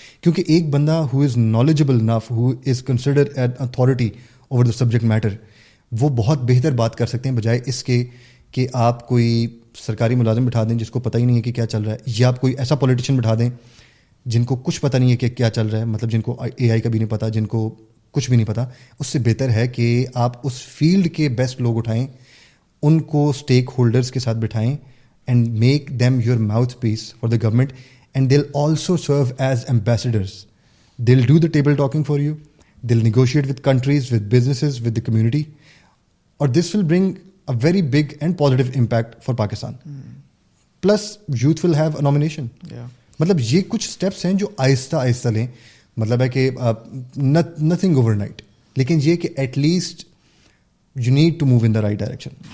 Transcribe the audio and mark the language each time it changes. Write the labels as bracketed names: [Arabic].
[Urdu] کیونکہ ایک بندہ [English] who is knowledgeable enough, who is considered an authority over the subject matter, [Urdu] وہ بہت بہتر بات کر سکتے ہیں بجائے اس کے کہ آپ کوئی سرکاری ملازم بٹھا دیں جس کو پتہ ہی نہیں ہے کہ کیا چل رہا ہے, یا آپ کوئی ایسا پولیٹیشین بٹھا دیں جن کو کچھ پتہ نہیں ہے کہ کیا چل رہا ہے, مطلب جن کو AI کا بھی نہیں پتہ, جن کو کچھ بھی نہیں پتہ. اس سے بہتر ہے کہ آپ اس فیلڈ کے بیسٹ لوگ اٹھائیں, ان کو اسٹیک ہولڈرس کے ساتھ بٹھائیں, [English] And make them your mouthpiece for the government, and they will also serve as ambassadors. They will do the table talking for you, they will negotiate with countries, with businesses, with the community, اور this will bring a very big and positive impact for Pakistan. Plus youth will have a nomination. [Urdu] مطلب یہ کچھ steps ہیں جو آہستہ آہستہ لیں, مطلب ہے کہ [English] nothing overnight, [Urdu] لیکن یہ کہ [English] At least you need to move in the right direction.